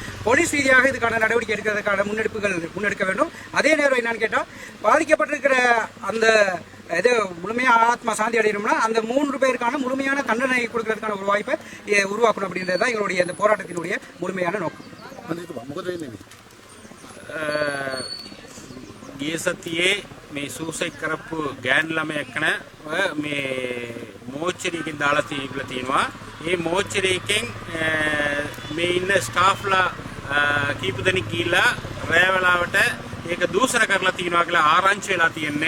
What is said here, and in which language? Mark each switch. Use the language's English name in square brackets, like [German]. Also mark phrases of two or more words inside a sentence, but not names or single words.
[Tamil] போலீஸ் ரீதியாக இதுக்கான நடவடிக்கை எடுக்கிறதுக்கான முன்னெடுக்க வேண்டும். அதே நேரம் என்னன்னு கேட்டால் பாதிக்கப்பட்டிருக்கிற அந்த இது முழுமையாக ஆத்மா சாந்தி அடையணும்னா அந்த 3 பேருக்கான முழுமையான தண்டனை கொடுக்கறதுக்கான ஒரு வாய்ப்பை உருவாக்கணும் அப்படின்றது தான் எங்களுடைய இந்த போராட்டத்தினுடைய முழுமையான நோக்கம். [Sinhala] ගිය සතියේ මේ සූසයිඩ් කරපු ගෑන් ළමයෙක්න මේ මෝච්චරියකින් දාලා තියෙනවා. ඒ මෝච්චරියකින් මේ ඉන්න ස්ටාෆ්ලා කීප දෙනෙක් ගිහිල්ලා රෑ වෙලාවට ඒක දූෂණ කරලා තියෙනවා කියලා ආරංචි වෙලා තියෙන්නේ.